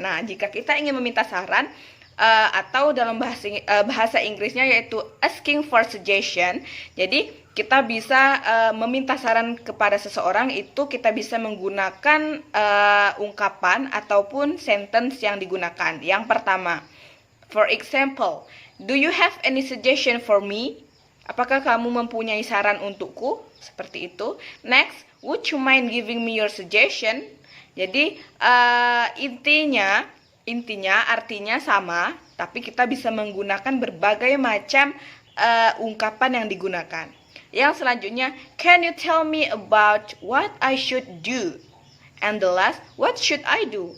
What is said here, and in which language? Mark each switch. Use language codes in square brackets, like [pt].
[id] Nah, jika kita ingin meminta saran atau dalam bahasa Inggrisnya yaitu [en] asking for suggestion, [id] jadi kita bisa meminta saran kepada seseorang, itu kita bisa menggunakan ungkapan ataupun sentence yang digunakan. Yang pertama, [en] for example, do you have any suggestion for me? [id] Apakah kamu mempunyai saran untukku? Seperti itu. [en] Next, would you mind giving me your suggestion? [id] Jadi artinya sama, tapi kita bisa menggunakan berbagai macam ungkapan yang digunakan. Yang selanjutnya, [en] can you tell me about what I should do? And the last, what should I do?